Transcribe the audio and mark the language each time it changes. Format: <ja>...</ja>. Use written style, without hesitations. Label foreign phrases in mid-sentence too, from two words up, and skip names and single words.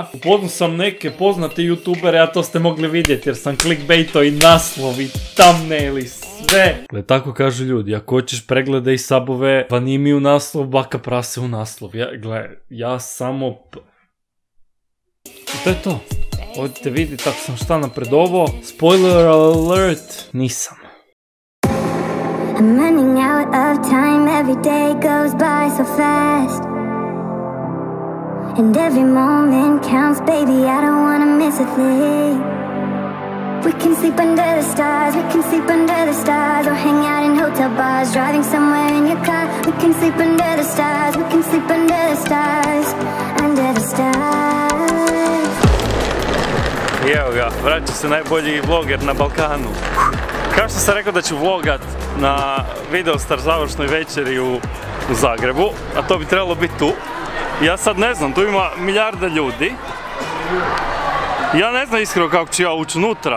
<hr>Upoznao sam neke poznate youtubere, a to ste mogli vidjeti jer sam clickbaitao i naslov i thumbnail i sve. Gle, tako kažu ljudi, ako hoćeš pregledaj i sabove, Vanimi u naslov, Baka prase u naslov. Ja samo... I to je to. Odite vidjeti tako sam šta napredovo.</hr> <en>Spoiler alert,</en> <hr>nisam.</hr> <en>I'm running out of time, every day goes by so fast. And every moment counts, baby, I don't wanna miss a thing. We can sleep under the stars, we can sleep under the stars. Or hang out in hotel bars, driving somewhere in your car. We can sleep under the stars, we can sleep under the stars. Under the stars.</en> <hr>I evo ga, vraća se najbolji vloger na Balkanu. Kao što sam rekao da ću vlogat na Vidostar završnoj večeri u Zagrebu, a to bi trebalo biti tu. Ja sad ne znam, tu ima milijarda ljudi. Ja ne znam iskreno kako ću ja ući unutra.</hr>